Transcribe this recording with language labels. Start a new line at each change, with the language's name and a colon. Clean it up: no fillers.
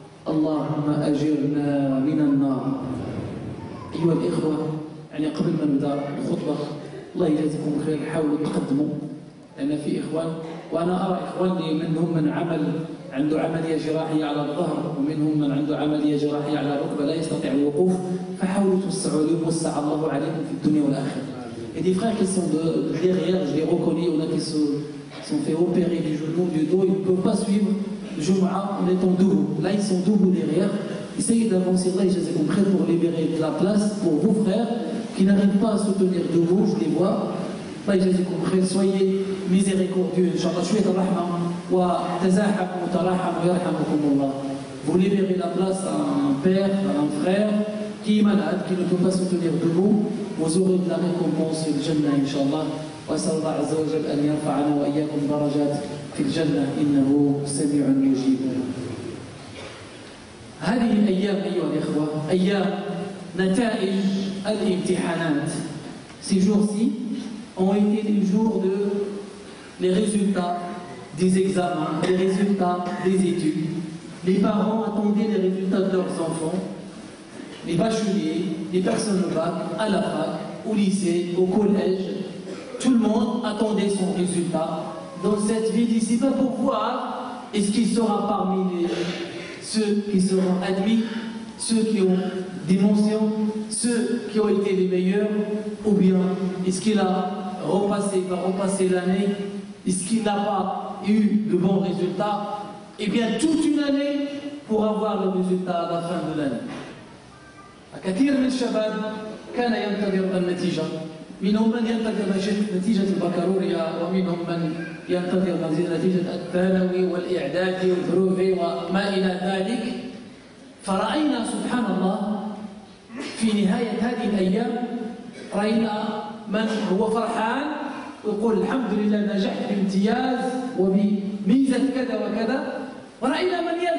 Arabic: اللهم أجرنا من النار. أيها الإخوة، يعني قبل ما نبدأ الخطبة الله يجزيكم خير، حاولوا تقدموا لأن في إخوان، وأنا أرى إخواني منهم من عنده عملية جراحية على الظهر، ومنهم من عنده عملية جراحية على الركبة لا يستطيع الوقوف، فحاولوا توسعوا لهم، وسع الله عليكم في الدنيا والآخرة.
French: Et des frères qui sont derrière, je les reconnais, il y en a qui sont fait opérer du genou, du dos, ils ne peuvent pas suivre le Jumu'ah en étant debout. Là, ils sont debout derrière. Essayez d'avancer là, je les ai prêts pour libérer de la place pour vos frères qui n'arrivent pas à se tenir debout, je les vois. Là, je les ai compris, soyez miséricordieux, Inch'Allah,
Arabic: shouet al-rahma, wa tazahamu, tarahamu, yarhamukumullah.
French: Vous libérez la place à un père, à un frère qui est malade, qui ne peut pas se tenir debout. Vous aurez de la récompense
Arabic: في الجنة إن شاء الله. وأسأل الله عز وجل أن يرفعنا وإياكم درجات في الجنة إنه سميع مجيب. هذه الأيام أيها الإخوة أيام نتائج الامتحانات.
French: Ces jours-ci ont été les jours les résultats des examens, les résultats des études. Les parents attendaient les résultats de leurs enfants, les bacheliers, les personnes au bac, à la fac, au lycée, au collège. Tout le monde attendait son résultat dans cette vie d'ici-bas pour voir est-ce qu'il sera parmi ceux qui seront admis, ceux qui ont des mentions, ceux qui ont été les meilleurs, ou bien est-ce qu'il va repasser l'année, est-ce qu'il n'a pas eu de bons résultats, et bien toute une année pour avoir le résultat à la fin de l'année.
Arabic: كثير من الشباب كان ينتظر النتيجة، منهم من ينتظر نتيجة البكالوريا، ومنهم من ينتظر نتيجة الثانوي والإعدادي والبروفي وما إلى ذلك. فرأينا سبحان الله في نهاية هذه الأيام رأينا من هو فرحان ويقول الحمد لله نجحت بامتياز وبميزة كذا وكذا، ورأينا من